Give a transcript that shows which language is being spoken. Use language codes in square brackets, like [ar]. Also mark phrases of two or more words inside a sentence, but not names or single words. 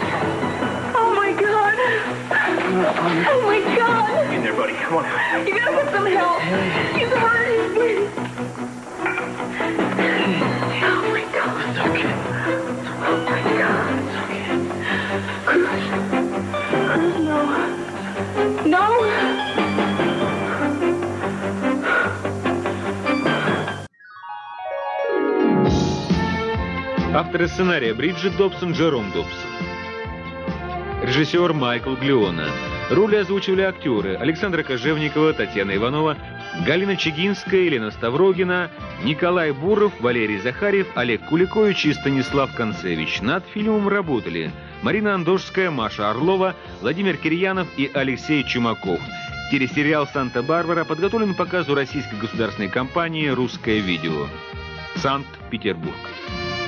[en] Oh, my God. Oh, my God. In there, buddy. Come on. You gotta get some help. He's hurt. He's bleeding. Oh, my God. It's okay. Oh, my God. It's okay. Cruz. Cruz, no. No. [ru] Авторы сценария Бриджит Добсон, Джером Добсон. Режиссер Майкл Глиона. Роли озвучивали актеры Александра Кожевникова, Татьяна Иванова, Галина Чигинская, Елена Ставрогина, Николай Буров, Валерий Захарьев, Олег Куликович и Станислав Концевич. Над фильмом работали Марина Андошская, Маша Орлова, Владимир Кирьянов и Алексей Чумаков. Телесериал «Санта-Барбара» подготовлен к показу российской государственной компании «Русское видео». Санкт-Петербург.